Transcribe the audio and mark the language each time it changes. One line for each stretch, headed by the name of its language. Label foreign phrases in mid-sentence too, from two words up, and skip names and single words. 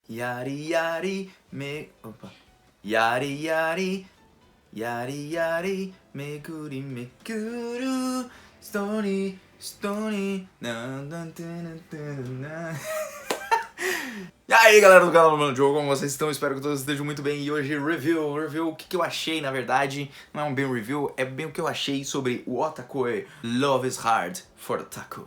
Japanese: Yari yari me... Opa. Yari yari. Yari yari. Meguri meguru.
English: Story. Story.
Portuguese: E aí galera do canal do Mano Jogo, como vocês estão? Espero que todos estejam muito bem. E hoje review o que eu achei, na verdade. Não é um bem review, é bem o que eu achei sobre o Otakoi Love is Hard for Otaku.